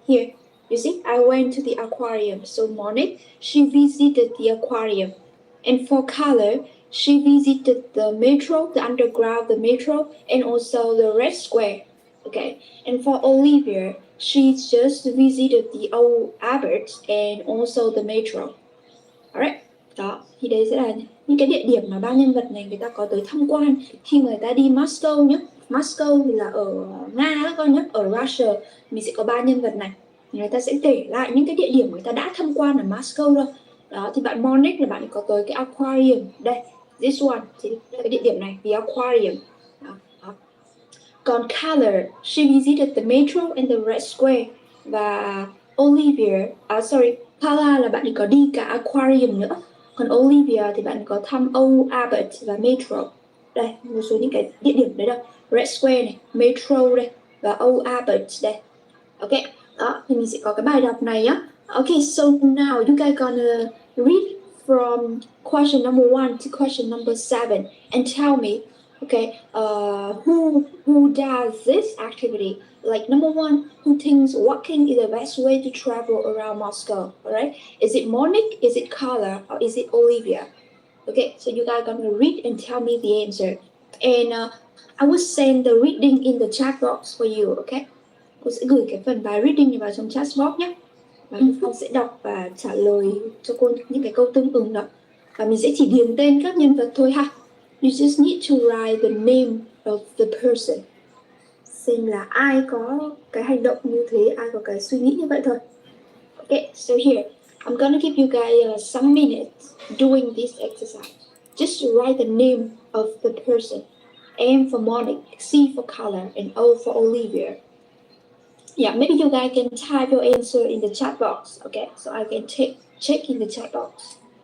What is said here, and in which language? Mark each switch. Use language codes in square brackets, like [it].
[en] Here, you see, I went to the aquarium. So Monik, she visited the aquarium. And for Color, she visited the metro, the underground, the metro, and also the Red Square. Okay. And for Olivia, she just visited the old Albert and also the metro. Alright. [vi] Đó, thì đấy sẽ là những cái địa điểm mà ba nhân vật này người ta có tới tham quan khi người ta đi Moscow nhé. Moscow thì là ở Nga các con nhé, ở Russia mình sẽ có ba nhân vật này. Người ta sẽ kể lại những cái địa điểm người ta đã tham quan ở Moscow thôi. Đó, thì bạn Monik là bạn có tới cái aquarium. Đây, [en] this one, [vi] thì cái địa điểm này, the aquarium. Đó. Còn [en] Color, she visited the metro and the Red Square. [vi] Và Olivia, Carla là bạn ấy có đi cả aquarium nữa. Còn Olivia thì bạn có thăm Old Albert và metro. Đây, một số những cái địa điểm đấy đâu. Red Square này, metro đây, và Old Albert đây. Ok, đó, thì mình sẽ có cái bài đọc này nhá. [en] Okay, so now you guys gonna read from question number 1 to question number 7 and tell me, okay, who does this activity? Like number 1, who thinks walking is the best way to travel around Moscow? All right, is it Monik, is it Carla, or is it Olivia? Okay, so you guys gonna read and tell me the answer. And I will send the reading in the chat box for you. [vi] Okay, cô sẽ gửi cái phần bài reading này vào trong chat box nhé. Và Phong sẽ đọc và trả lời cho cô những cái câu tương ứng đó. Và mình sẽ chỉ điền tên các nhân vật thôi ha. [en] You just need to write the name of the person. [vi] Xem là ai có cái hành động như thế, ai có cái suy nghĩ như vậy thôi. [en] Okay, so here, I'm gonna give you guys some minutes doing this exercise. Just write the name of the person. M for Monik, C for color, and O for Olivia. Yeah, maybe you guys can type your answer in the chat box. Okay, so I can check in the chat box.